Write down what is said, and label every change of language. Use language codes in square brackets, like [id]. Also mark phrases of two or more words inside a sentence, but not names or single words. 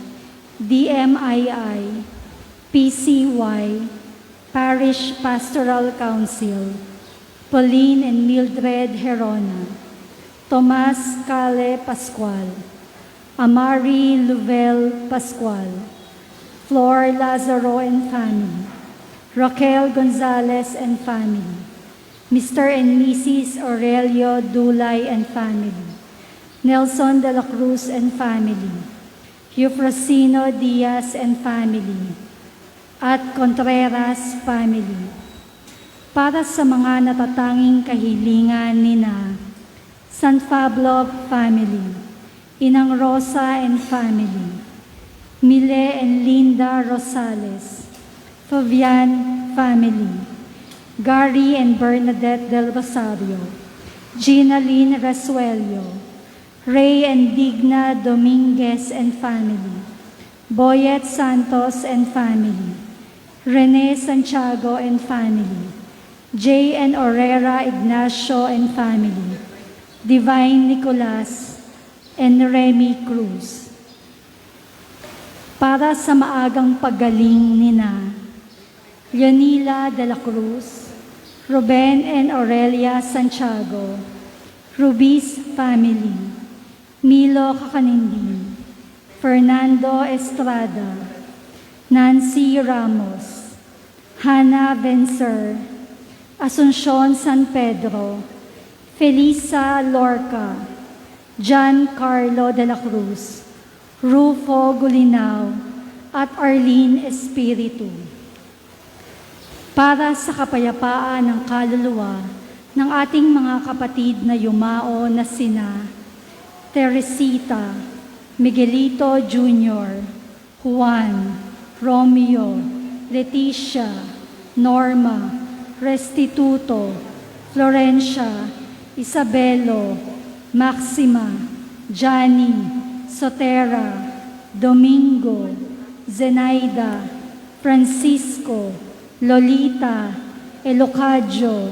[en] DMII, PCY, Parish Pastoral Council, Pauline and Mildred Herona, Tomas Cale Pascual, Amari Luvel Pascual, Flor Lazaro and family, Raquel Gonzalez and family, Mr. and Mrs. Aurelio Dulay and family, Nelson de la Cruz and family, Eufrosino Diaz and family, at Contreras family. [tl] Para sa mga natatanging kahilingan nina San Pablo family, Inang [en] Rosa and family, Mile and Linda Rosales, Fabian family, Gary and Bernadette del Rosario, Gina Lynn Resuelio, Ray and Digna Dominguez and family, Boyet Santos and family, Rene Santiago and family, J. and Orera Ignacio and family, Divine Nicolas and Remy Cruz. [tl] Para sa maagang paggaling nina Leonila de la Cruz, [en] Ruben and Aurelia Santiago, Rubis family, Milo Kakanindin, Fernando Estrada, Nancy Ramos, Hannah Vencer, Asuncion San Pedro, Felisa Lorca, John Carlo de la Cruz, Rufo Gulinao, at Arlene Espiritu. [tl] Para sa kapayapaan ng kaluluwa ng ating mga kapatid na yumao na sina Teresita, Miguelito Jr., Juan, Romeo, Leticia, Norma, Restituto, Florencia, Isabelo, Maxima, Johnny, Sotera, Domingo, Zenaida, Francisco, Lolita, Elocadio,